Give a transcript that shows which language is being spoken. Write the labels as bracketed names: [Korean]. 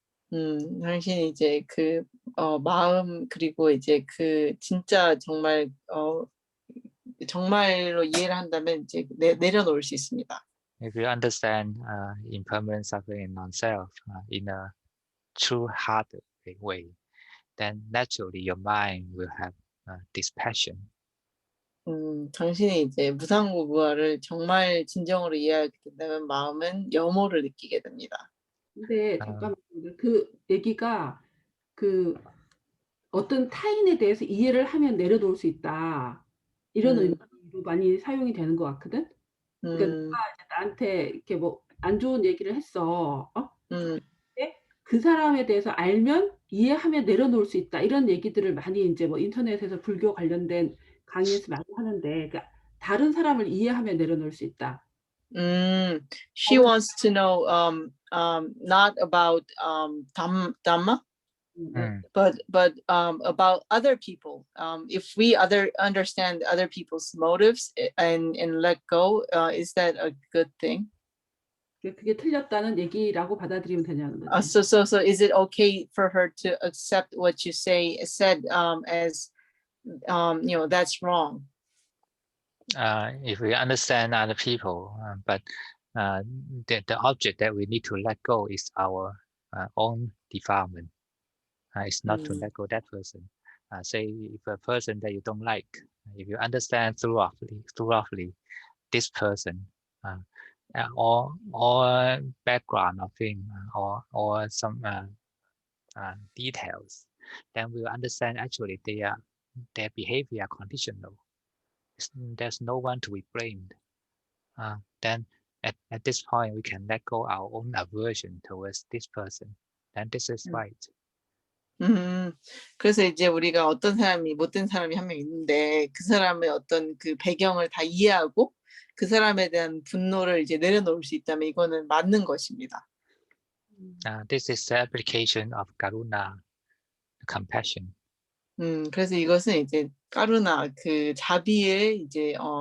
[Korean] 당신이 이제 그 마음 그리고 이제 그 진짜 정말 정말로 이해를 한다면 이제 내려놓을 수 있습니다. [English] If you understand impermanent suffering in non-self in a true heart way, then naturally your mind will have dispassion. [Korean] 당신이 이제 무상무구화를 정말 진정으로 이해하게 된다면 마음은 염호를 느끼게 됩니다. 근데 잠깐만요. 그 얘기가 그 어떤 타인에 대해서 이해를 하면 내려놓을 수 있다. 이런 의미로 많이 사용이 되는 것 같거든. 그러니까 누가 이제 나한테 이렇게 뭐 안 좋은 얘기를 했어. 근데 그 사람에 대해서 알면 이해하면 내려놓을 수 있다. 이런 얘기들을 많이 이제 뭐 인터넷에서 불교 관련된 강의에서 많이 하는데, 그러니까 다른 사람을 이해하면 내려놓을 수 있다. [English] She wants to know not about Dhamma, but about other people. If we understand other people's motives and let go, is that a good thing? [Korean] 그게 틀렸다는 얘기라고 받아들이면 되냐는 거지. [English] So is it okay for her to accept what you said as you know, that's wrong? If we understand other people, but the object that we need to let go is our own defilement. It's not to let go that person. Say if a person that you don't like, if you understand thoroughly this person, or background of him, or some details, then we will understand actually their behavior are conditional. There's no one to be blamed. Then at this point we can let go our own aversion towards this person. Then this is right. [Korean] 그래서 이제 우리가 어떤 사람이 못된 사람이 한 명 있는데 그 사람의 어떤 그 배경을 다 이해하고 그 사람에 대한 분노를 이제 내려놓을 수 있다면 이거는 맞는 것입니다. [English] This is the application of karuna, compassion. [Korean] 그래서 이것은 이제 까루나 그 자비의 이제